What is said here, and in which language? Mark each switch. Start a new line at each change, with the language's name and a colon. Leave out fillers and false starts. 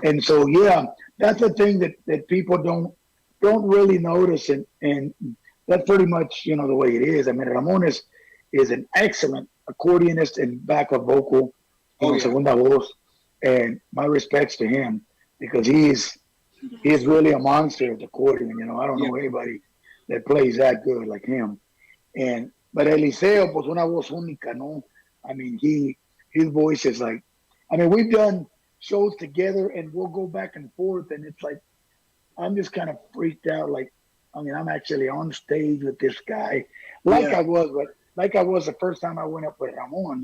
English: And so, that's the thing that people don't really notice, and that's pretty much, the way it is. I mean, Ramon is an excellent accordionist and backup vocal, segunda voz, and my respects to him, because he's really a monster at the accordion. I don't know anybody that plays that good like him.
Spanish: But Eliseo, pues una voz única, no?
English: I mean, his voice is like, I mean, we've done shows together and we'll go back and forth, and it's like, I'm just kind of freaked out. Like, I mean, I'm actually on stage with this guy, I was the first time I went up with Ramon.